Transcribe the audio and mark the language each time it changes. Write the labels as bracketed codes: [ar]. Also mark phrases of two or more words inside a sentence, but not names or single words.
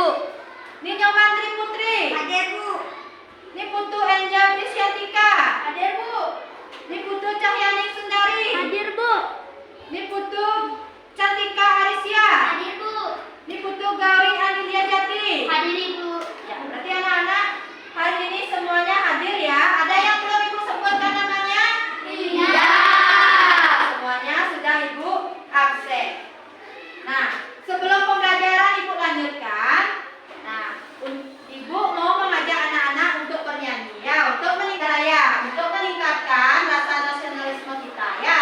[id] Ninyo Mantri Putri. Hadir, Bu. Niputu Angel Disyantika. Hadir, Bu. Niputu Cahyaning Sundari. Hadir, Bu. Niputu Cantika Arisya. Hadir, Bu. Niputu Gauri Anilia Jati. Hadir, Ibu. Ya, berarti anak-anak hari ini semuanya hadir ya. Ada yang belum Ibu sebutkan namanya? Iya. Semuanya sudah Ibu absen. Nah, sebelum pembelajaran Ibu lanjutkan, nah, Ibu mau mengajak anak-anak untuk bernyanyi ya, untuk meningkatkan rasa nasionalisme kita ya.